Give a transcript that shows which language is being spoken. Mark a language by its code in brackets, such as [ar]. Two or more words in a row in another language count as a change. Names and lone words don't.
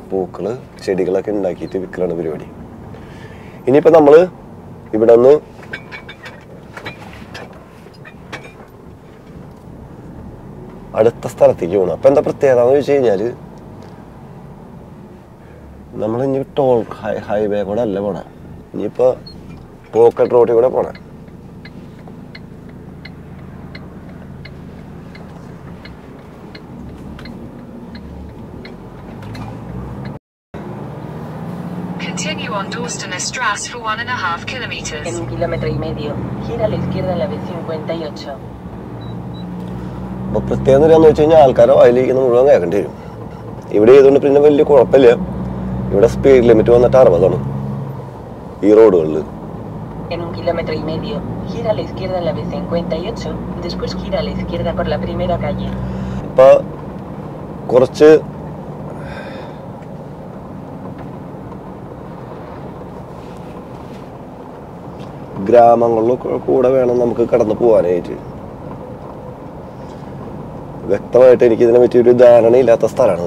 [ml] പൂക്കള് ചെടികളൊക്കെ ഉണ്ടാക്കിയിട്ട് വിൽക്കലാണ് പരിപാടി. ഇനിയിപ്പോൾ നമ്മൾ ഇവിടെ നിന്ന് അടുത്ത സ്ഥലത്തേക്ക് പോകണം. അപ്പം എന്താ പ്രത്യേകത എന്ന് വെച്ച് കഴിഞ്ഞാൽ നമ്മൾ ഇനി [en] toll highway [ml] കൂടെ അല്ല പോണേ. ഇനിയിപ്പോൾ [en] pocket roadil [ml] കൂടെ പോണേ. [en] Continue on Dorsten Strasse for 1.5 kilometers. [es] En 1,5 kilómetros, gira a la izquierda en la B58. [ml] അപ്പോൾ പ്രത്യേകത എന്താണെന്ന് വെച്ച് കഴിഞ്ഞാൽ ആൾക്കാരെ വായിലിരിക്കുന്ന മുഴുവൻ കേൾക്കേണ്ടി വരും. ഇവിടെ ചെയ്തുകൊണ്ട് പിന്നെ വലിയ കുഴപ്പമില്ല. ഇവിടെ [en] speed limit [ml] വന്നിട്ട് 60 ഈ റോഡുകളിൽ. [es] En 1,5 kilómetros, gira a la izquierda en la B58, después gira a la izquierda por la primera calle. [ml] അപ്പോൾ കുറച്ച് ഗ്രാമങ്ങളിലും കൂടെ വേണം നമുക്ക് കടന്നു പോകാനായിട്ട്. വ്യക്തമായിട്ട് എനിക്കിതിനെ പറ്റി ഒരു ധാരണയില്ലാത്ത സ്ഥലമാണിത്.